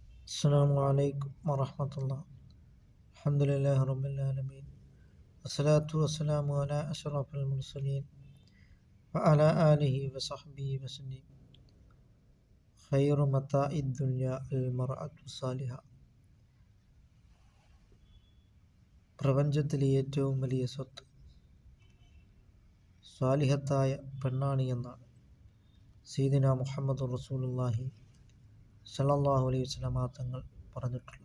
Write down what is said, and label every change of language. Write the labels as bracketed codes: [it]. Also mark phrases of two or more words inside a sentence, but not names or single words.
[ar] السلام عليكم ورحمة الله. الحمد لله رب العالمين، والصلاة والسلام على أشرف المرسلين وعلى آله وصحبه وسلم. خير متاع الدنيا المرأة الصالحة. [ml] പ്രപഞ്ചത്തിലെ ഏറ്റവും വലിയ സ്വത്ത് സ്വാലിഹത്തായ പെണ്ണാണ് എന്നാണ് [ar] سيدنا محمد رسول الله صلى الله عليه وسلم [ml] തങ്ങൾ പറഞ്ഞിട്ടുള്ളത്.